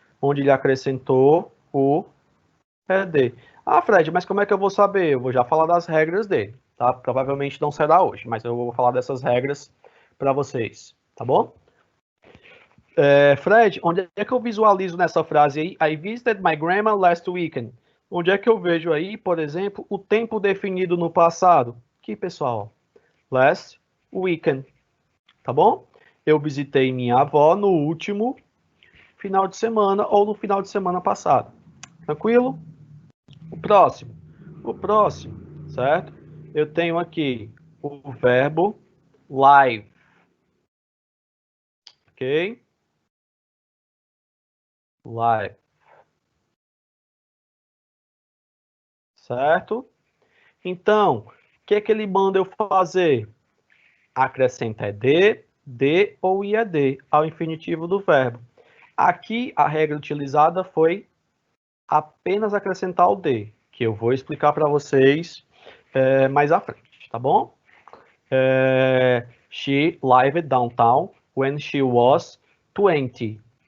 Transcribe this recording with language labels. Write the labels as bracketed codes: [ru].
[pt] Onde ele acrescentou o ED. Ah, Fred, mas como é que eu vou saber? Eu vou já falar das regras dele, tá? Provavelmente não será hoje, mas eu vou falar dessas regras para vocês, tá bom? Fred, onde é que eu visualizo nessa frase aí? [en] I visited my grandma last weekend. [pt] Onde é que eu vejo aí, por exemplo, o tempo definido no passado? Aqui, pessoal. [en] Last weekend. [pt] Tá bom? Eu visitei minha avó no último final de semana ou no final de semana passado. Tranquilo? O próximo, certo? Eu tenho aqui o verbo live. Ok? [en] Live. [pt] Certo? Então, o que é que ele manda eu fazer? Acrescenta ED, D ou IAD ao infinitivo do verbo. Aqui, a regra utilizada foi apenas acrescentar o D, que eu vou explicar para vocês mais à frente, tá bom? [en] She lived downtown when she was 20.